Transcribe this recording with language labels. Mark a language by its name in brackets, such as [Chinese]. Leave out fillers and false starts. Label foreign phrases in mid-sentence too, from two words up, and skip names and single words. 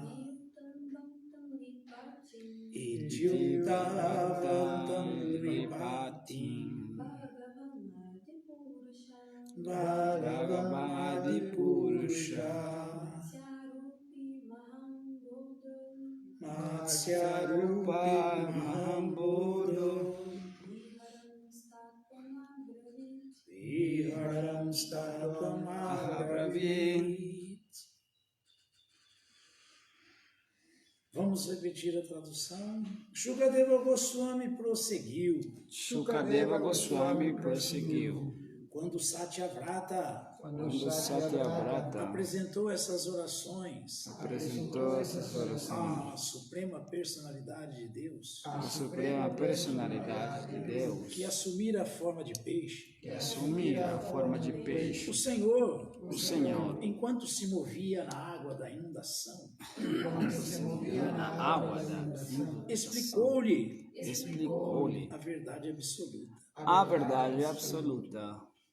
[Sanskrit] इति उक्तवान् नृपतिं भगवान् आदिपुरुषः मत्स्यरूपः महाम्बोधौ विहरन् तत्त्वम् अब्रवीत्. [Portuguese] Vamos repetir a tradução. Shukadeva Goswami prosseguiu. Shukadeva Goswami prosseguiu. Quando Satyavrata Satyavrata apresentou essas orações à Suprema Personalidade de Deus, a Suprema Personalidade de Deus, que assumira a forma de peixe, o Senhor, enquanto se movia na água da inundação, explicou-lhe a verdade absoluta.